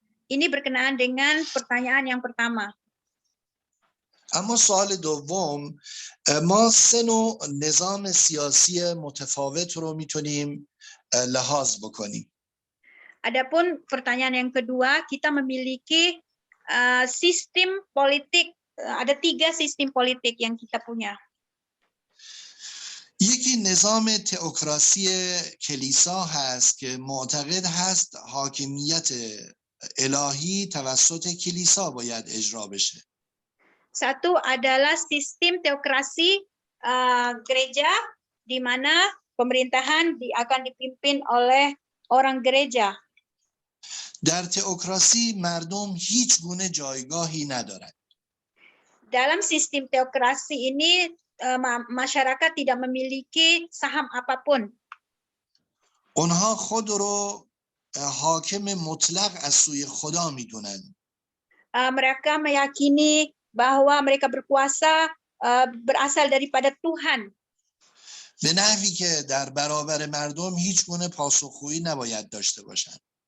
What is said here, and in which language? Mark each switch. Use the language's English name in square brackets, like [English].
[Indonesian] Ini berkenaan dengan pertanyaan yang pertama. [Persian] اما سوال دوم، ما سه نوع نظام سیاسی متفاوت رو میتونیم لحاظ بکنیم. [Indonesian] Adapun pertanyaan yang kedua, kita memiliki sistem politik, ada 3 sistem politik yang kita punya. [Persian] یکی نظام تئوکراسی کلیسا هست که معتقد هست حاکمیت الهی توسط کلیسا باید اجرا بشه. [Indonesian] Satu adalah sistem teokrasi gereja, di mana pemerintahan akan dipimpin oleh orang gereja. [Persian] در تئوکراسی مردم هیچ گونه جایگاهی ندارند. [Indonesian] Dalam sistem teokrasi ini masyarakat tidak memiliki saham apapun. [Persian] اونها خود رو حاکم مطلق از سوی خدا میدونند. [Indonesian] Mereka meyakini bahwa mereka berkuasa berasal daripada Tuhan. [Persian] به نحوی که در برابر مردم هیچ گونه پاسخگویی نباید داشته باشند.